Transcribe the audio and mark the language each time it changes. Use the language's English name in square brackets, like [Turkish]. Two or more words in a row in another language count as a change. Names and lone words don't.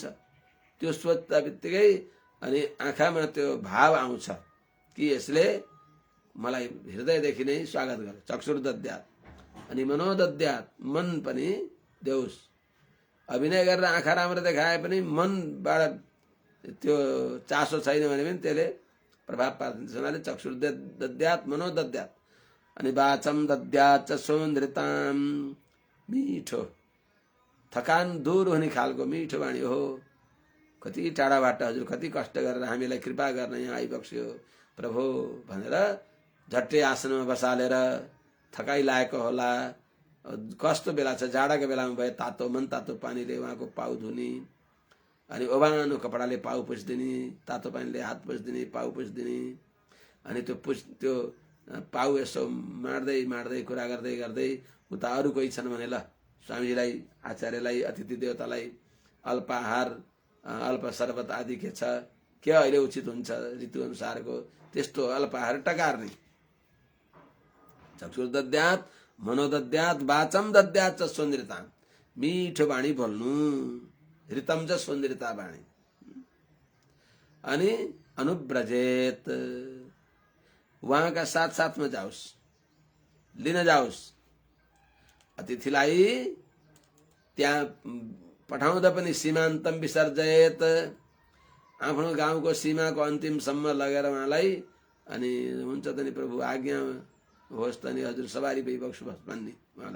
[Nepali] त्यो सोच्दा बित्तिकै अनि आँखामा त्यो भाव आउँछ कि यसले मलाई हृदयदेखि नै स्वागत गर्छ। [Sanskrit] चक्षुर्दद्यात्। [Nepali] अनि मनोदद्यात्, मन पनि देउस्। अभिनय गरेर आँखा राम्रो देखाए पनि मनबाट त्यो चासो छैन भने पनि त्यसले प्रभाव पार्छ। [Sanskrit] हुनाले चक्षुर्दद्यात् मनोदद्यात्। अनि वाचं दद्यात् चक्षुन्द्रिताम्, [Nepali] मिठो थकान दूर हुने खालको मिठो वाणी हो। कति टाढाबाट हजुर कति कष्ट गरेर हामीलाई कृपा गर्न यहाँ आइबक्स्यो प्रभु भनेर झट्टै आसनमा बसालेर, थकाइ लागेको होला, कस्तो बेला छ, जाडाको बेलामा भए तातो मन तातो पानीले उहाँको पाउ धुने, अनि ओभानो कपडाले पाउ पुछिदिने, तातो पानीले हात पुछिदिने, पाउ पुछिदिने, अनि त्यो पाउ यसो माड्दै माड्दै कुरा गर्दै गर्दै उता अरू कोही छन् भने ल स्वामीजीलाई, आचार्यलाई, अतिथि देवतालाई अल्पाहार, अल्प शरबत आदि के छ, के अहिले उचित हुन्छ ऋतु अनुसारको त्यस्तो अल्पाहार टकार्ने। [Sanskrit] चक्षुर्दद्यात् मनोदद्यात् वाचं दद्यात् चक्षुन्द्रिताम्, [Nepali] मिठो बाणी बोल्नु, [Sanskrit] ऋतम च सुन्द्रिता बाणी। [Nepali] अनि अनुव्रजेत, उहाँका साथ साथमा जाओस्, लिन जाओस्। अतिथिलाई त्यहाँ पठाउँदा पनि [Sanskrit] सीमान्तम विसर्जयत, [Nepali] आफ्नो गाउँको सीमाको अन्तिमसम्म लगेर उहाँलाई, अनि हुन्छ त नि प्रभु आज्ञा होस् त नि हजुर सवारी भइबक्सु भन्ने उहाँलाई।